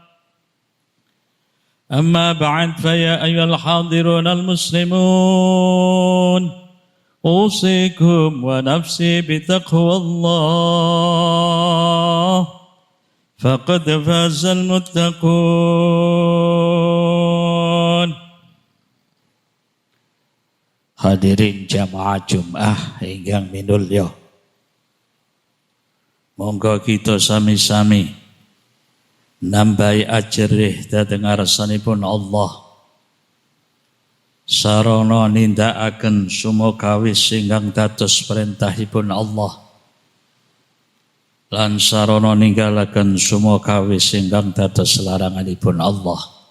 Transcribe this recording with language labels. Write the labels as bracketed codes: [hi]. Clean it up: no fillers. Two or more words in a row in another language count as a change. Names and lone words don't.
[ar] أما بعد فيا أيها الحاضرون المسلمون أوصيكم ونفسي بتقوى الله فقد فاز المتقون. [jv] Hadirin jamaah Jum'ah ingkang minulya, monggo kita sami-sami nambahi ajrih dhateng ngarsanipun Allah sarana nindakaken sumukawis ingkang dados perintahipun Allah lan sarana ninggalaken sumukawis ingkang dados laranganipun Allah